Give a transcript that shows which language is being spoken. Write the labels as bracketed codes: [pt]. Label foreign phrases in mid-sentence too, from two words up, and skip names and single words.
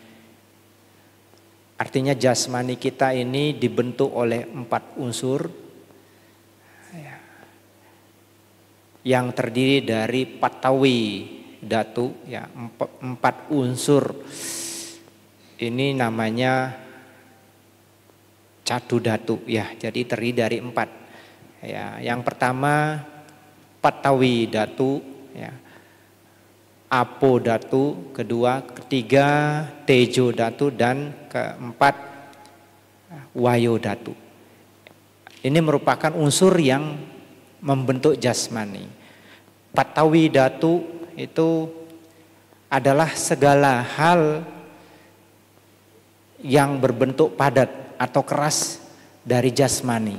[id] Artinya jasmani kita ini dibentuk oleh 4 unsur yang terdiri dari [pi] patawi dhatu, [id] ya, 4 unsur. Ini namanya [pi] catu dhatu, [id] ya, jadi terdiri dari 4. Ya, yang pertama [pi] patawi dhatu, [id] ya, [pi] apo dhatu, [id] ketiga [pi] tejo dhatu, [id] dan keempat [pi] wayo dhatu. [id] Ini merupakan unsur yang membentuk jasmani. [pi] Patawi dhatu [id] itu adalah segala hal yang berbentuk padat atau keras dari jasmani.